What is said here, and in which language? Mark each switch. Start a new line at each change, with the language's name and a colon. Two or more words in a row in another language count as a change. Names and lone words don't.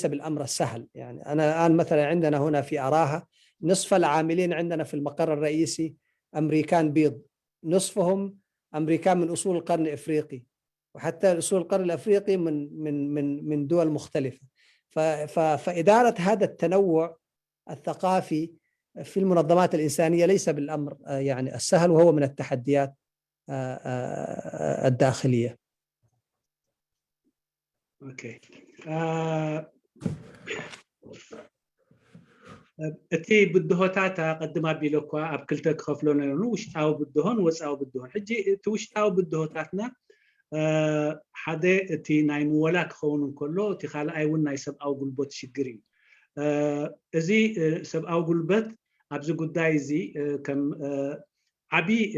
Arabic: بالأمر السهل يعني أنا الآن مثلا عندنا هنا في أراها نصف العاملين عندنا في المقر الرئيسي أمريكان بيض نصفهم أمريكان من أصول القرن الأفريقي وحتى أصول القرن الأفريقي من دول مختلفة فإدارة هذا التنوع الثقافي في المنظمات الإنسانية ليس بالأمر يعني السهل وهو من التحديات الداخلية. أوكي.
Tigrinya: እቲ ብድሆታት ቀድማ ቢለኳ ኣብ ክልተ ክኸፍሎ ነይሩ ውሽጣዊ ብድሆን ወፃዊ ብድሆን ሕጂ እቲ ውሽጣዊ ብድሆታትና ሓደ እቲ ናይ ምወላ ክኸውን እንከሎ እቲ ካልኣይ እውን ናይ ሰብኣዊ ጉልበት ሽግር እዩ እዚ ሰብኣዊ ጉልበት ኣብዚ ጉዳይ እዚ ከም ዓቢ